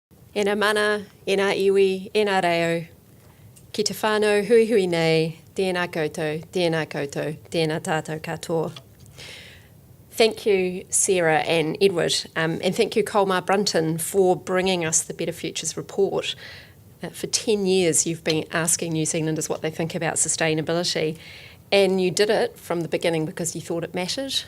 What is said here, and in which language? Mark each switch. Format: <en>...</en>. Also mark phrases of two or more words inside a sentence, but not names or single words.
<mi>E nā mana, e nā iwi, e nā reo, ki te whānau hui hui nei, tēnā koutou, tēnā koutou, tēnā tātou katoa.</mi> <en>Thank you, Sarah and Edward, and thank you, Colmar Brunton, for bringing us the Better Futures report. For 10 years, you've been asking New Zealanders what they think about sustainability, and you did it from the beginning because you thought it mattered.</en>